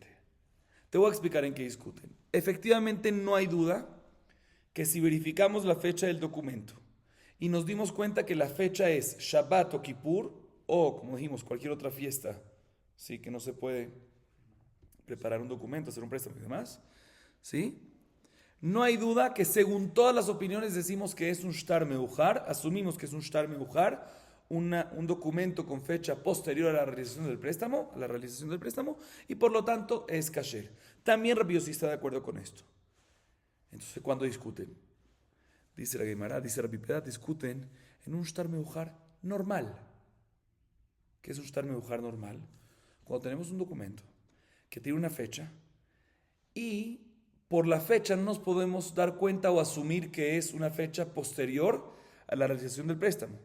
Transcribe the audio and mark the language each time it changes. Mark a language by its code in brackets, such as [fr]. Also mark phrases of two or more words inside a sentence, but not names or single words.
[es] Te voy a explicar en qué discuten. Efectivamente, no hay duda que si verificamos la fecha del documento y nos dimos cuenta que la fecha es Shabbat o Kippur, o como dijimos, cualquier otra fiesta, ¿sí? Que no se puede preparar un documento, hacer un préstamo y demás, ¿sí? No hay duda que según todas las opiniones decimos que es un [he] שטר מאוחר, [es] asumimos que es un [he] שטר מאוחר, [es] un documento con fecha posterior a la realización del préstamo, y por lo tanto es kasher. También Rabbi Yossi está de acuerdo con esto. Entonces, ¿cuándo discuten? Dice la Gemara, dice Rabbi Pedat, discuten en un [he] שטר מאוחר [es] normal. ¿Qué es un [he] שטר מאוחר [es] normal? Cuando tenemos un documento que tiene una fecha y por la fecha no nos podemos dar cuenta o asumir que es una fecha posterior a la realización del préstamo.